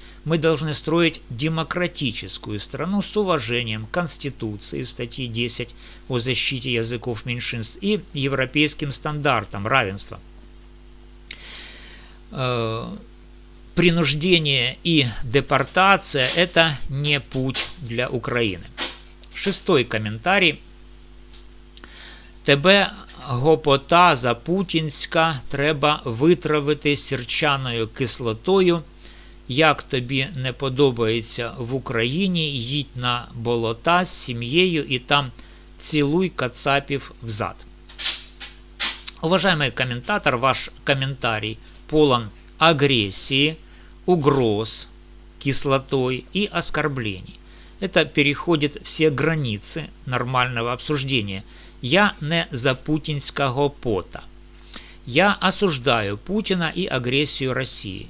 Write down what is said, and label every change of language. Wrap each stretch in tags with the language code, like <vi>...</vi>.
<ru>Мы должны строить демократическую страну с уважением к Конституции, статьи 10 о защите языков меньшинств и европейским стандартам равенства. Принуждение и депортация – это не путь для Украины.</ru> <uk>6-й коментарій. Тебе, гопота запутінська, треба витравити сірчаною кислотою. Як тобі не подобається в Україні, їдь на болота з сім'єю і там цілуй кацапів взад.</uk> <ru>Уважаемый комментатор, ваш комментарий полон агрессии, угроз кислотой и оскорблений. Это переходит все границы нормального обсуждения. Я не за путинского пота. Я осуждаю Путина и агрессию России.</ru>